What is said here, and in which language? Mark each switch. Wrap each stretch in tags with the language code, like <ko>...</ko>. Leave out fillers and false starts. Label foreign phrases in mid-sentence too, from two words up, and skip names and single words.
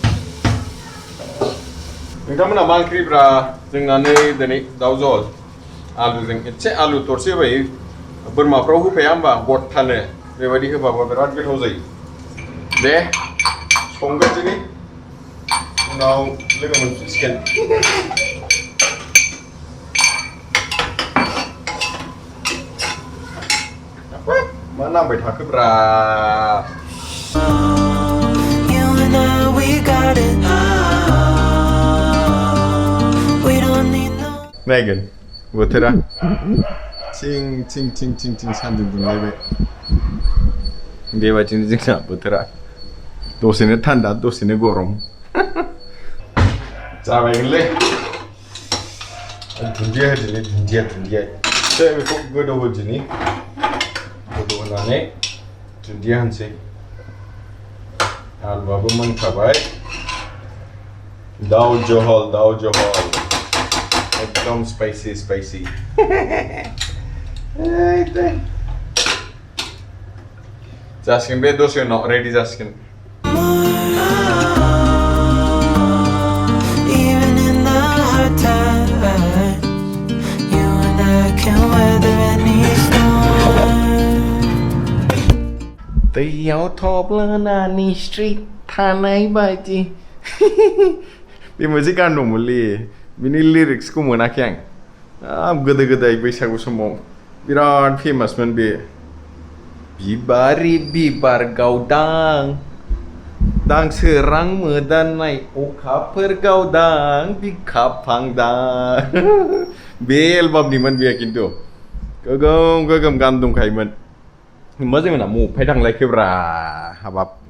<brx>नोंथांमोना मा ओंख्रिब्रा जोंना नै दिनै दाउ जहल आलुजों एसे आलु थरसे होबाय बोरमाफ्राव होफाया होमबा गथानो बेबायदि होबाबो बिराद गोथाव जायो दे संगोनसै उनाव लोगो मोनफिनसिगोन मा नांबाय थाखोब्रा</brx> <en>You and I, we got it. We don't need no.</en> <brx>नायगोन बोथोरा थिं थिं थिं थिं थिं सान्दुं दुंलायबाय बेबायदिनो जोंना बोथोरा दसेनो थान्दा दसेनो गरम जाबायगोनलै दुन्दिया होदिनि दुन्दिया एसे बेखौ गोदौ होदिनि गोदौ होनानै दुन्दिया होनसै आलुआबो मोनखाबाय दाउ जहल एकदम स्पाइसी जासिगोन बे दसे उनाव रेडि जासिगोन</brx> <en>Even in the hard times, you and I can weather any storm.</en> <brx>दैयाव थब्लनानै स्ट्रिट थानाय बायदि बे मोनसे गान दंमोनलै बिनि लिरिक्सखौ मोनाखै आं गोदो गोदाय बैसागु समाव बिराद फेमासमोन बे बिबारि बिबार गावदां दांसोरां मोदाननाय अखाफोर गावदां बिखाफांदां बे एलबामनिमोन बेयो खिन्थु गोगोम गान दंखायोमोन मा जोंना मफाय थांलायखोब्रा हाबाब</brx>